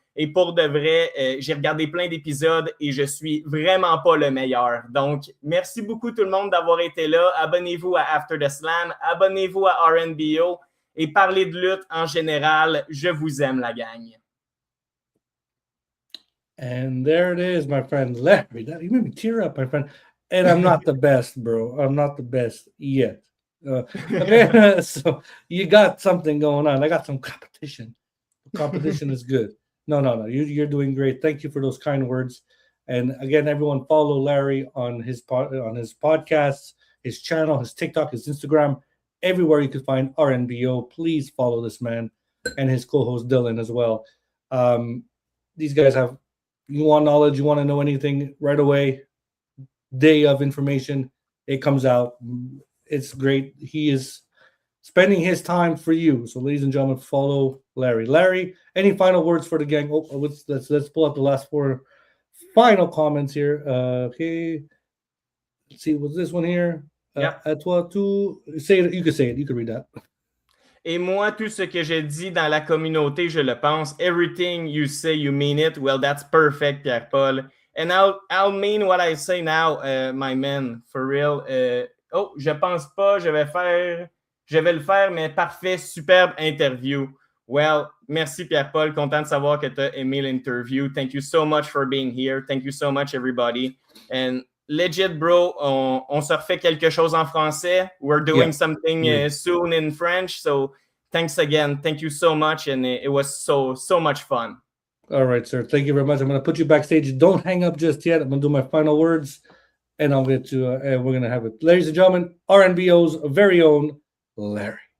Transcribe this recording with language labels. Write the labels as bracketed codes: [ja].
[fr] Et pour de vrai, j'ai regardé plein d'épisodes et je suis vraiment pas le meilleur. Donc, merci beaucoup tout le monde d'avoir été là. Abonnez-vous à After the Slam. Abonnez-vous à RNBO. Et parler de lutte en général, je vous aime, la gang. [en] And there it is, my friend. Larry, you made me tear up, my friend. And I'm not the best, bro. I'm not the best yet. Okay? So you got something going on. I got some competition. Competition is good. No. You're doing great. Thank you for those kind words. And again, everyone, follow Larry on his podcasts, his channel, his TikTok, his Instagram. Everywhere you can find RNBO, please follow this man and his co-host Dylan as well. These guys you want knowledge, you want to know anything right away, day of information, it comes out. It's great. He is spending his time for you. So, ladies and gentlemen, follow Larry. Larry, any final words for the gang? Let's pull up the last 4 final comments here. Okay. Let's see, what's this one here? [fr] À toi, tout. [en] Say it. You can say it. You can read that. [fr] Et moi, tout ce que je dis dans la communauté, je le pense. [en] Everything you say, you mean it. Well, that's perfect, Pierre-Paul. And I'll mean what I say now, my man, for real. [fr] Je pense pas, je vais le faire, mais parfait, superbe interview. Well, merci Pierre-Paul, content de savoir que tu as aimé l'interview. [en] Thank you so much for being here. Thank you so much, everybody. And legit, bro, [fr] on se refait quelque chose en français. [en] We're doing something soon in French. So thanks again. Thank you so much. And it was so much fun. All right, sir. Thank you very much. I'm going to put you backstage. Don't hang up just yet. I'm going to do my final words. and I'll get to and we're gonna have it, ladies and gentlemen, RNBO's very own Larry.